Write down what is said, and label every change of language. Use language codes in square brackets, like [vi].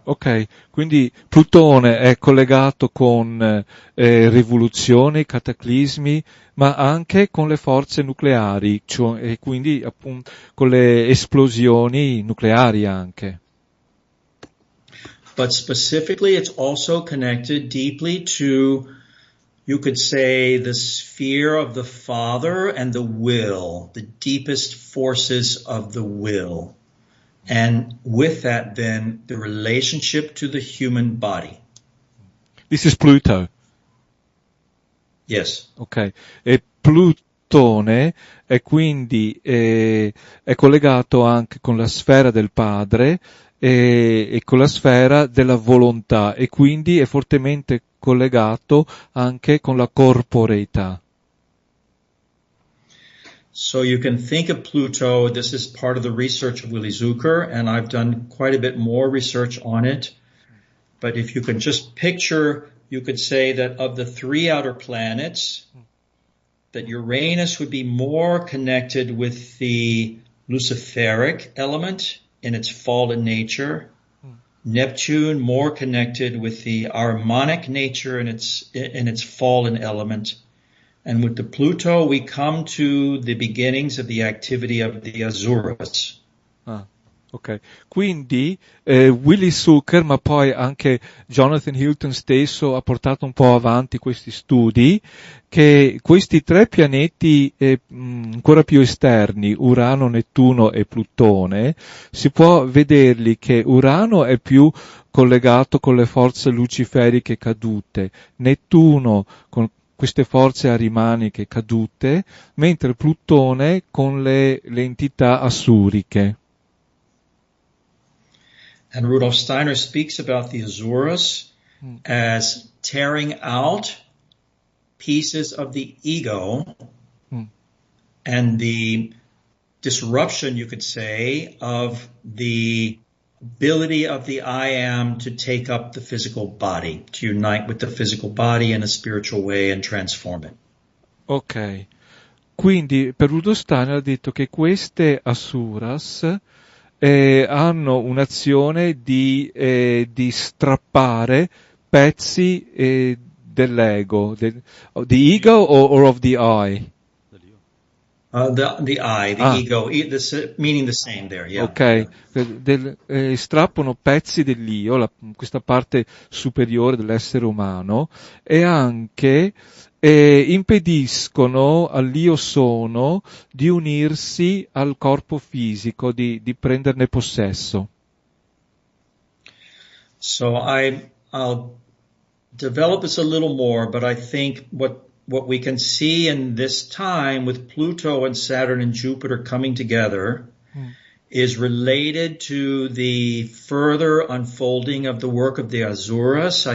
[it] Ok, quindi Plutone è collegato con rivoluzioni, cataclismi, ma anche con le forze nucleari, cioè, e quindi appunto con le esplosioni nucleari anche. [en] But specifically, it's also connected deeply to, you could say, the sphere of the Father and the will, the deepest forces of the will. And with that, then, the relationship to the human body. This is Pluto. Yes. Ok. [it] E Plutone è quindi è collegato anche con la sfera del padre e con la sfera della volontà e quindi è fortemente collegato anche con la corporeità. [en] So you can think of Pluto, this is part of the research of Willy Zucker, and I've done quite a bit more research on it. But if you can just picture, you could say that of the three outer planets, that Uranus would be more connected with the Luciferic element in its fallen nature. Neptune more connected with the harmonic nature in its fallen element. And with the Pluto, we come to the beginnings of the activity of the Asuras. Ah, ok. [it] Quindi Willy Zucker, ma poi anche Jonathan Hilton stesso ha portato un po' avanti questi studi, che questi tre pianeti ancora più esterni, Urano, Nettuno e Plutone, si può vederli che Urano è più collegato con le forze luciferiche cadute, Nettuno con queste forze arimaniche cadute, mentre Plutone con le entità assuriche. [en] And Rudolf Steiner speaks about the Asuras as tearing out pieces of the ego and the disruption, you could say, of the ability of the I am to take up the physical body, to unite with the physical body in a spiritual way and transform it. [it] Ok, quindi per Rudolf Steiner ha detto che queste Asuras hanno un'azione di strappare pezzi dell'ego, [en] the ego or of the I? The I, the ego, meaning the same there, yeah. [it] Ok, strappano pezzi dell'io, questa parte superiore dell'essere umano, e anche impediscono all'io sono di unirsi al corpo fisico, di prenderne possesso. [en] So I'll develop this a little more, but I think what we can see in this time with Pluto and Saturn and Jupiter coming together is related to the further unfolding of the work of the Asuras.